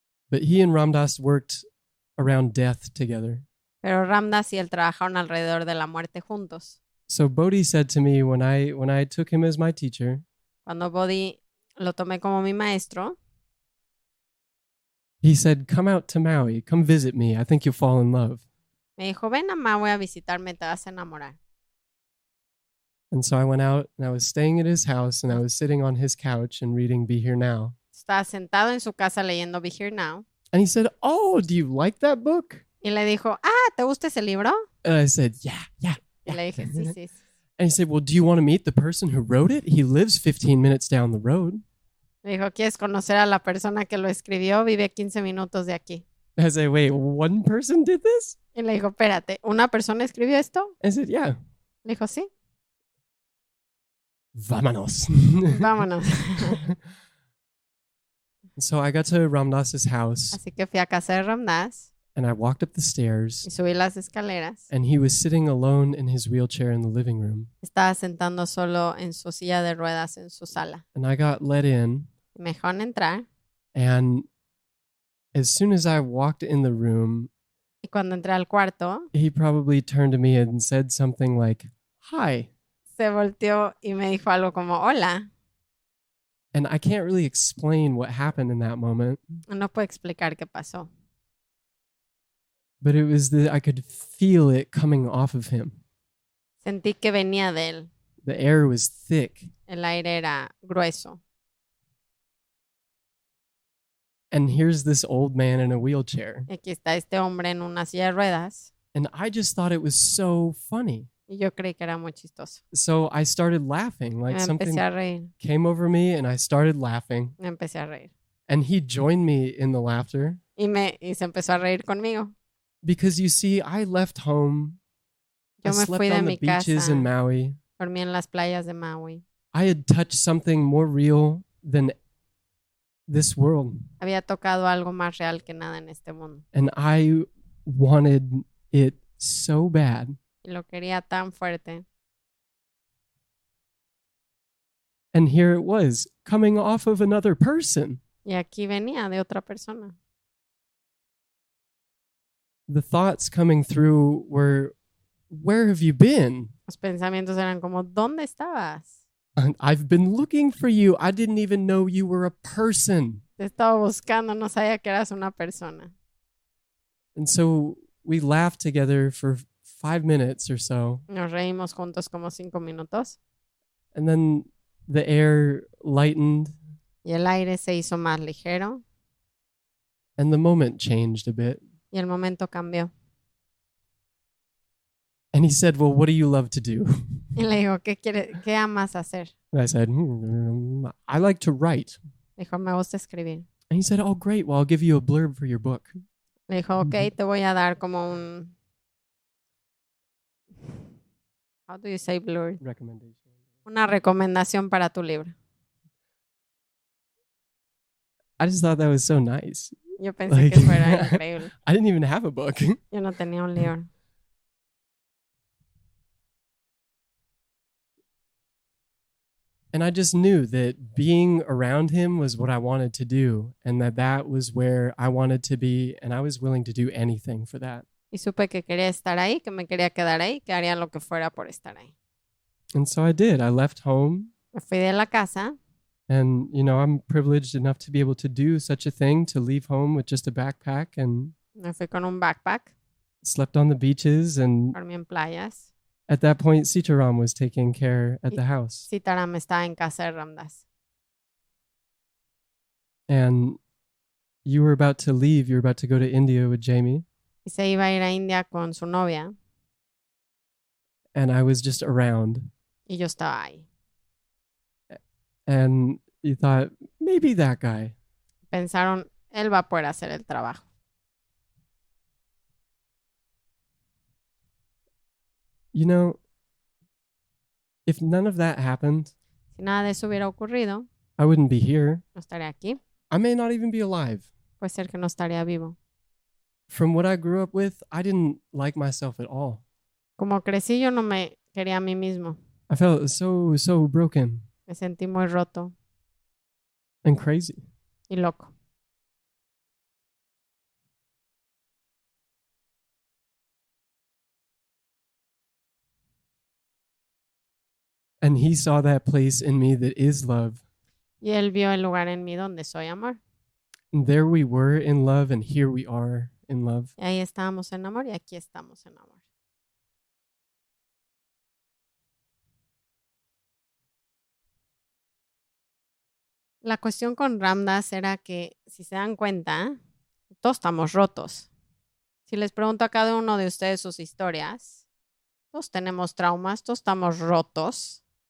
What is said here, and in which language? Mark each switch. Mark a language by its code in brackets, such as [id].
[en] But he and Ram Dass worked around death together. [es] Pero Ram Dass y él trabajaron alrededor de la muerte juntos. [en] So Bodhi said to me when I took him as my teacher, [es] Cuando Bodhi lo tomé como mi maestro, [en] he said, "Come out to Maui. Come visit me. I think you'll fall in love." [es] me dijo, ven a Maui a visitarme, te vas a enamorar. [en] And so I went out and I was staying at his house and I was sitting on his couch and reading Be Here Now. [es] Estaba sentado en su casa leyendo Be Here Now. [en] And he said, "Oh, do you like that book?" [es] Y le dijo, ¿te gusta ese libro? [en] And I said, "Yeah." [es] Y le dije, sí, sí. [en] And he said, "Well, do you want to meet the person who wrote it? He lives 15 minutes down the road." [es] Le dijo, ¿quieres conocer a la persona que lo escribió? Vive 15 minutos de aquí. [en] I said, "Wait, one person did this?" [es] Y le dijo, espérate, ¿una persona escribió esto? [en] I said, "Yeah." [es] Le dijo, sí, Vámonos. vámonos. [en] So I got to Ram Dass's house [es] Así que fui a casa de Ram Dass [en] and I walked up the [es] y [en] stairs [es] subí las escaleras. [en] and he was sitting alone in his wheelchair in the living room. [es] Estaba sentando solo en su silla de ruedas en su sala. [en] And I got let in, [es] Y me dejaron entrar. [en] and as soon as I walked in the room, [es] Y cuando entré al cuarto, [en] he probably turned to me and said something like, "Hi." [es] se volteó y me dijo algo como, hola. [en] And I can't really explain what happened in that moment. [es] No puedo explicar qué pasó. [en] But it was that I could feel it coming off of him. [es] Sentí que venía de él. [en] The air was thick. [es] El aire era grueso. [en] And here's this old man in a wheelchair. [es] Y aquí está este hombre en una silla de ruedas. [en] And I just thought it was so funny. [es] Y yo creí que era muy chistoso. [en] So I started laughing, like [es] Me [en] something [es] empecé a reír. [en] came over me and I started laughing. [es] Me empecé a reír. [en] And he joined me in the laughter. [es] Y se empezó a reír conmigo. [en] Because you see, I left home. I [es] Yo me [en] slept [es] fui de [en] on [es] mi [en] the beaches [es] casa. [en] in Maui. [es] Dormí en las playas de Maui. [en] I had touched something more real than this world. [es] Había tocado algo más real que nada en este mundo. [en] And I wanted it so bad. [es] Y lo quería tan fuerte. [en] And here it was, coming off of another person. [es] Y aquí venía de otra persona. [en] The thoughts coming through were, where have you been? [es] Los pensamientos eran como, ¿dónde estabas? [en] I've been looking for you. I didn't even know you were a person. [es] Te estaba buscando, no sabía que eras una persona. [en] And so we laughed together for 5 minutes or so. [es] Nos reímos juntos como 5 minutos. [en] And then the air lightened [es] Y el aire se hizo más ligero. [en] and the moment changed a bit. [es] Y el momento cambió. [en] And he said, well, what do you love to do? [es] Y le digo, ¿qué amas hacer? [en] And I said, I like to write. [es] Dijo, me gusta escribir. [en] And he said, oh, great. Well, I'll give you a blurb for your book. [es] Le dijo, ok, te voy a dar como un... [en] How do you say blurb? Recommendation. [es] Una recomendación para tu libro. [en] I just thought that was so nice. [es] Yo pensé que eso era increíble. [en] I didn't even have a book. [es] Yo no tenía un libro. [en] And I just knew that being around him was what I wanted to do, and that was where I wanted to be, and I was willing to do anything for that. [es] Y supe que quería estar ahí, que me quería quedar ahí, que haría lo que fuera por estar ahí. [en] And so I did. I left home, [es] Me fui de la casa. [en] and I'm privileged enough to be able to do such a thing, to leave home with just a backpack, and [es] Me fui con un backpack. [en] slept on the beaches. And [es] Dormí en playas. [en] at that point, Sitaram was taking care at the house. [es] Sitaram estaba en casa de Ram Dass. [en] And you were about to leave. You were about to go to India with Jamie. [es] Y se iba a ir a India con su novia. [en] And I was just around. [es] Y yo estaba ahí. [en] And you thought, maybe that guy. [es] Pensaron, él va a poder hacer el trabajo. [en] You know, if none of that happened, [es] Si nada de eso hubiera ocurrido, [en] I wouldn't be here. [es] no estaría aquí. [en] I may not even be alive. [es] Puede ser que no estaría vivo. [en] From what I grew up with, I didn't like myself at all. [es] Como crecí, yo no me quería a mí mismo. [en] I felt so broken [es] Me sentí muy roto [en] and crazy. [es] y loco. [en] And he saw that place in me that is love. [es] Y él vio el lugar en mí donde soy amor. [en] And there we were in love, and here we are in love. [es] Y ahí estábamos en amor y aquí estamos en amor. La cuestión con Ram Dass era que, si se dan cuenta, todos estamos rotos. Si les pregunto a cada uno de ustedes sus historias, todos tenemos traumas, todos estamos rotos.